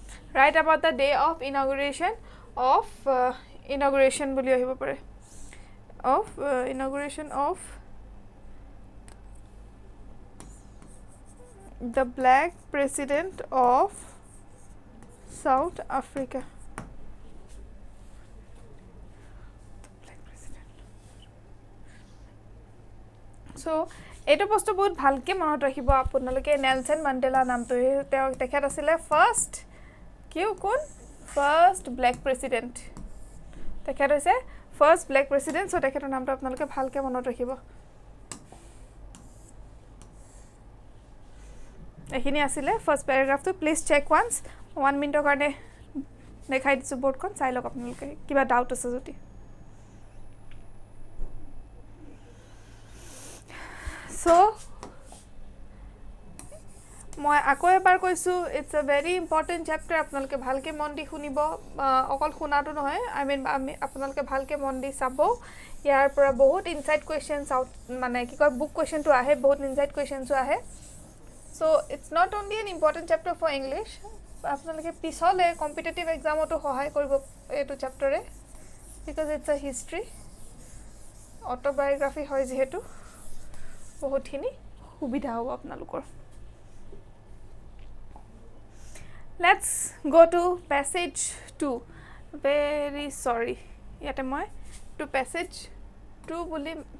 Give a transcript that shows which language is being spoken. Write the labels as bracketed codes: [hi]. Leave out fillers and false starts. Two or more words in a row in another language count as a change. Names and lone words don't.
[en] write about the day of inauguration of inauguration [as] বুলি আহিব পাৰে [en] of inauguration of the black president of South Africa. [as] So এইটো বস্তু বহুত ভালকে মনত ৰাখিব আপোনালোকে নেলসন মান্ডেলা নামটো তেওঁ তেখেত আছিল [en] first first black president [as] তেখেত হৈছে [en] first black president [as] সো তেখেতৰ নামটো আপোনালোকে ভালকে মনত ৰাখিব এখিনি আছিলে [en] first paragraph please check once [as] 1 মিনিটৰ কাৰণে দেখাই দিছো বোৰ্ডখন চাই লওক আপোনালোকে কিবা ডাউট আছে যদি So মই আকৌ এবাৰ কৈছো [en] it's a very important chapter [as] আপোনালোকে ভালকে মন দি শুনিব অকল শুনাটো নহয় [en] I mean [as] আপোনালোকে ভালকে মন দি চাব ইয়াৰ পৰা বহুত [en] insight questions out [as] মানে কি কয় [en] book question [as] তো আহে বহুত [en] insight questions [as] আহে [en] so it's not only an important chapter for English [as] আপোনালোকে পিছলে [en] competitive exam [as] সহায় কৰিব এটো চ্যাপ্টাৰে [en] because it's a history autobiography [as] হয় যেহেতু বহুতখিনি সুবিধা হ'ব আপোনালোকৰ [en] let's go to passage 2 very sorry [as] ইয়াতে মই [en] to passage 2 বুলি